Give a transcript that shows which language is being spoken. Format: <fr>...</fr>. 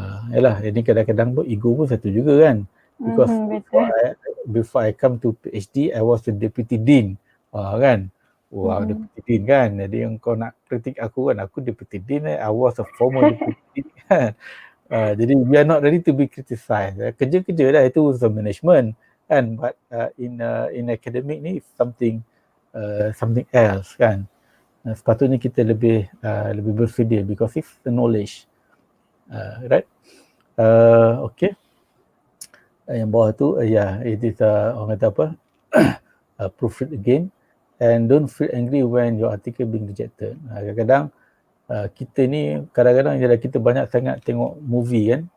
<ms>Yalah, ini kadang-kadang ego pun satu juga kan.</ms> <en>Because before I come to PhD, I was the deputy dean, kan?</en> <ms>Deputy dean kan. Jadi yang kau nak kritik aku kan, aku deputy dean,</ms> <en>I was a former deputy dean</en> <ms>kan.</ms> <en>Jadi we are not ready to be criticized.</en> <ms>Kerja-kerja dah, itu urusan management kan.</ms> <en>But in academic</en> <ms>ni</ms> <en>something else</en> <ms>kan. Sepatutnya kita lebih bersedia</ms> <en>because it's the knowledge, right? Okay.</en> <ms>Yang bawah tu, it is orang kata apa?</ms> <en>Proofread again and don't feel angry when your article being rejected.</en> <ms>Kadang-kadang kita ni ialah kita banyak sangat tengok movie kan.</ms>